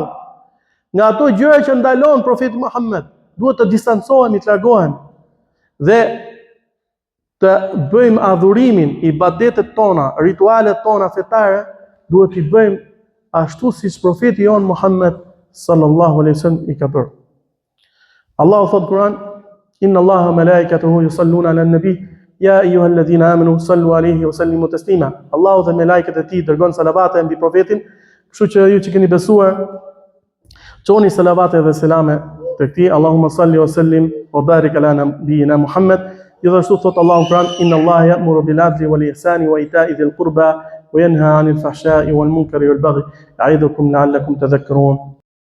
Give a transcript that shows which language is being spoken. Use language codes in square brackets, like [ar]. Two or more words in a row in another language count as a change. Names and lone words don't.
[sq] Nga ato gjëra që ndalon profeti Muhammed, duhet të distancohemi, të largohemi dhe të bëjmë adhurimin, ibadetet tona, ritualet tona fetare, duhet i bëjmë ashtu siç profeti jon Muhammed [ar] صلى الله عليه وسلم [sq] i ka bërë. Allahu thot Kur'an: [ar] إن الله ملائكته يصلون على النبي يا أيها الذين آمنوا صلوا عليه وسلموا تسليما. [sq] Allahu dhe melekët e tij dërgon salavate mbi profetin, kështu që ju që keni besuar, çoni salavate dhe selame tek tij. [ar] اللهم صل وسلم وبارك على نبينا محمد. [sq] Gjithashtu thot Allahu në Kur'an: [ar] إن الله يأمر بالعدل والإحسان وإيتاء ذي القربى وينهى عن الفحشاء والمنكر والبغي يعظكم لعلكم تذكرون